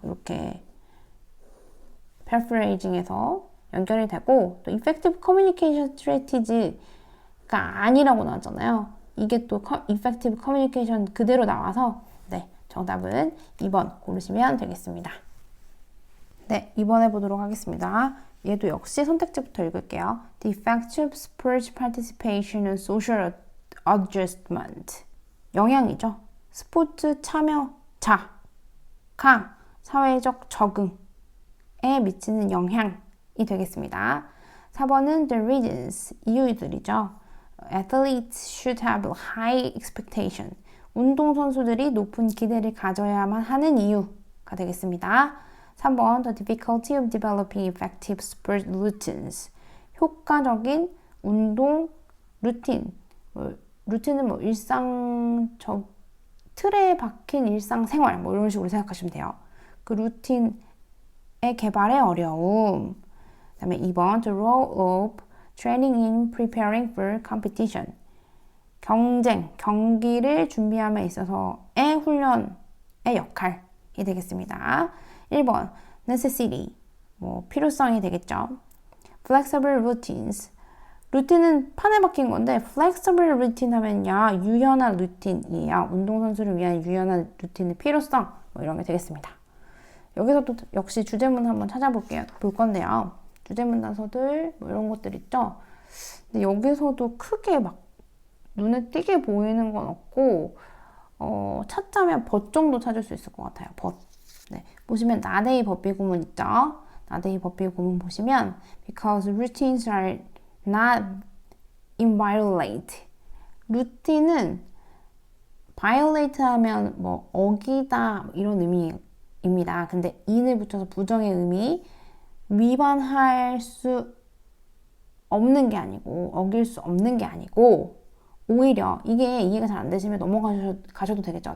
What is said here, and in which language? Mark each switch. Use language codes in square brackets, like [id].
[ko] 이렇게 paraphrasing에서 연결이 되고 또 [en] effective communication strategy [ko] 가 아니라고 나왔잖아요. 이게 또 effective communication 그대로 나와서 네, 정답은 2번 고르시면 되겠습니다. 네, 2번 해보도록 하겠습니다. 얘도 역시 선택지부터 읽을게요. [en] The effective sports participation and social adjustment. [ko] 영향이죠. 스포츠 참여자가 사회적 적응에 미치는 영향이 되겠습니다. 4번은 [en] the reasons, [ko] 이유들이죠. [en] Athletes should have high expectation. [ko] 운동선수들이 높은 기대를 가져야만 하는 이유가 되겠습니다. [en] 3번 the difficulty of developing effective sport routines. [ko] 효과적인 운동 루틴. 루틴은 일상적 틀에 박힌 일상생활 이런 식으로 생각하시면 돼요. 그 루틴의 개발의 어려움. 그 다음에 [en] 2번 the role of training in preparing for competition. [ko] 경기를 준비함에 있어서의 훈련의 역할이 되겠습니다. 1번 necessity, 필요성이 되겠죠. [en] flexible routines. [ko] 루틴은 판에 박힌 건데 [en] flexible routine [ko] 하면요 유연한 루틴이에요. 운동선수를 위한 유연한 루틴의 필요성 이런 게 되겠습니다. 여기서도 역시 주제문 한번 볼 건데요. 주제문 단서들 이런 것들 있죠. 근데 여기서도 크게 막 눈에 띄게 보이는 건 없고 찾자면 벗 정도 찾을 수 있을 것 같아요. 벗. 네. 보시면 나데이 법비 구문 있죠. 나데이 법비 구문 보시면 [en] because routines are not inviolate. [ko] 루틴은 violate 하면 어기다 이런 의미입니다. 근데 in을 붙여서 부정의 의미, 위반할 수 없는 게 아니고 어길 수 없는 게 아니고 오히려 이게 이해가 잘 안 되시면 넘어가셔도 되겠죠.